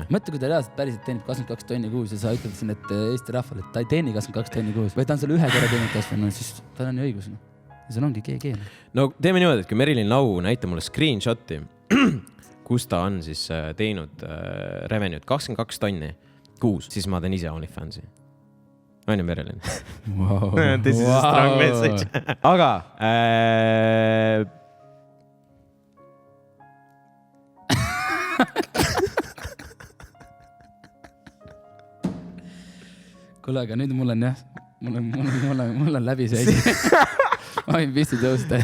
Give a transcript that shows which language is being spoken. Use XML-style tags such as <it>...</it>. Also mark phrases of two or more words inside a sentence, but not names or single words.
<et>Mõtle, kui ta reaalselt päriselt teenib 22 tonni kuus ja sa ütled siin, et Eesti rahvale, et ta ei teeni 22 tonni kuus, või ta on selle ühe korra teinud kasvanud, no siis tal on ju õigus. Ja seal ongi GG. No teeme niimoodi, et kui Merilin Nau näita mulle screenshoti, kus ta on siis teinud revenue'd 22 tonni kuus, siis ma teen ise OnlyFansi. On ju, Merilin?</et> <en>Wow. This is a strong message.</en> <et>Aga kuule, aga nüüd mul on läbi see asi. Ma võin pisti tõusta.</et>